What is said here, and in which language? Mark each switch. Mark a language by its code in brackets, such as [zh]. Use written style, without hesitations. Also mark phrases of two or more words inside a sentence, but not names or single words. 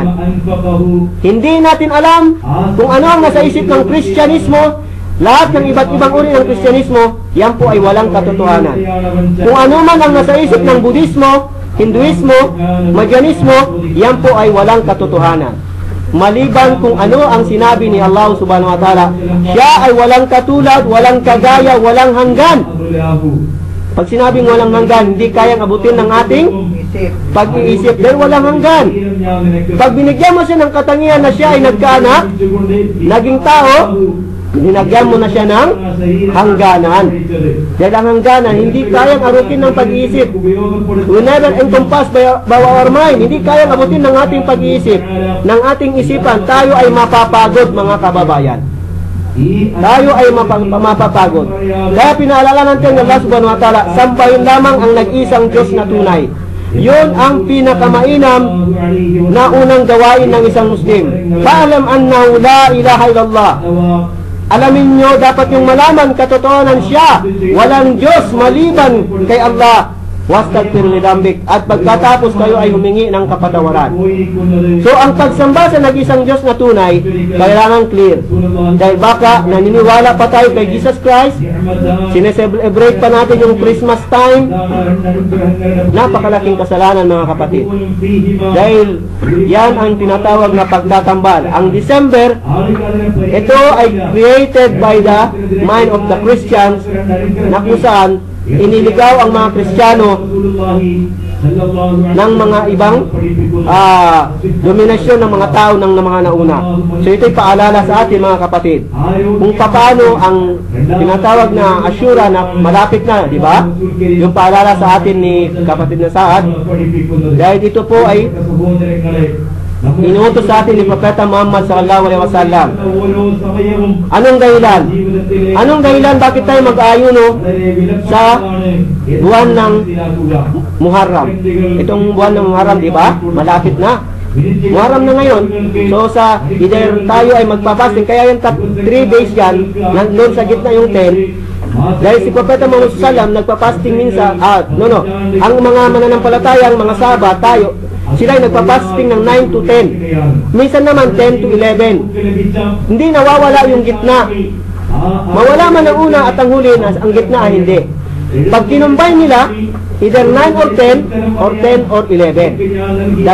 [tl] Hindi natin alam kung ano ang nasa isip ng Kristyanismo. Lahat ng iba't ibang uri ng Kristyanismo, yan po ay walang katotohanan. Kung ano man ang nasa isip ng Budismo, Hinduismo, Magyarismo, yan po ay walang katotohanan. Maliban kung ano ang sinabi ni Allah [ar] سبحانه وتعالى, [tl] siya ay walang katulad, walang kagaya, walang hanggan. Pag sinabing walang hanggan, hindi kayang abutin ng ating pag-iisip dahil walang hanggan. Pag binigyan mo siya ng katangian na siya ay nagkaanak, naging tao, binigyan mo na siya ng hangganan. Dahil ang hangganan, hindi kayang arutin ng pag-iisip. [en] We never encompass by our mind. [tl] Hindi kayang abutin ng ating pag-iisip, ng ating isipan. Tayo ay mapapagod, mga kababayan. Tayo ay mapapagod. Kaya pinaalala natin ng Allah [ar] سبحانه وتعالى, [tl] sambahin lamang ang nag-isang Diyos na tunay. Yun ang pinakamainam na unang gawain ng isang Muslim. [ar] فاعلم أنه لا إله إلا الله. [tl] Alamin nyo, dapat yung malaman katotohanan siya. Walang Diyos maliban kay Allah. [ar] واستغفر لذنبك. [tl] At pagkatapos kayo ay humingi ng kapatawaran. So ang pagsamba sa nag-isang Diyos na tunay, kailangan clear. Dahil baka naniniwala pa tayo kay Jesus Christ, sineselebrate pa natin yung [en] Christmas time. [tl] Napakalaking kasalanan, mga kapatid. Dahil yan ang tinatawag na pagtatambal. Ang December, ito ay [en] created by the mind of the Christians, [tl] na kung saan iniligaw ang mga Kristiyano ng mga ibang dominasyon ng mga tao ng mga nauna. So ito'y paalala sa atin, mga kapatid, kung paano ang tinatawag na Ashura na malapit na, di ba? Yung paalala sa atin ni kapatid na Saad. Dahil ito po ay inuutos sa atin ni Propeta Muhammad [ar] صلى الله عليه وسلم. [tl] Anong dahilan? Anong dahilan bakit tayo mag-aayuno sa buwan ng Muharram? Itong buwan ng Muharram, di ba? Malapit na. Muharram na ngayon. So sa either tayo ay magpapasting, kaya yung 3 days yan, nandun sa gitna yung 10. Dahil si Propeta Muhammad [ar] صلى الله عليه وسلم [tl] nagpapasting minsan. Ang mga mananampalatayang mga Saba, tayo, sila ay nagpapasting ng 9 to 10. Minsan naman 10 to 11. Hindi nawawala yung gitna. Mawala man ang una at ang huli, ang gitna ay hindi. Pag kinumbay nila, [en] either 9 or 10 or 10 or 11.